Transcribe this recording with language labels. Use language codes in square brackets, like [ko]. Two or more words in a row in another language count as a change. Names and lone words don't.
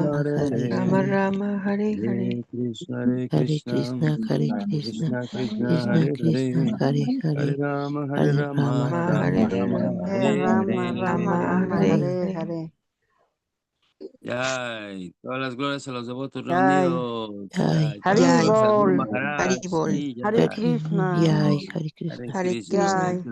[sa] Hare. Rama, Hare Hare Rama Hare Hare, Rama, Hare Hare. Hare Krishna Hare Hare Krishna Krishna, Hare Krishna, Krishna Krishna Krishna Hare Krishna, Hare Hare Hare Hare, Rama Hare Rama, Rama, Rama Hare Hare Rama Rama, Rama, Hare Rama Hare Rama, Rama, Hare Rama, Hare, Hare Hare. Yay. [es] Todas las glorias a los devotos Yay. reunidos. Yay. Yay. Todas las glorias al Guru Haribol. Maharaj. Haribol. Sí, [sa] Hare yay. Krishna. Yay, Hare Hare Krishna. Hare Krishna. Krishna. Yay.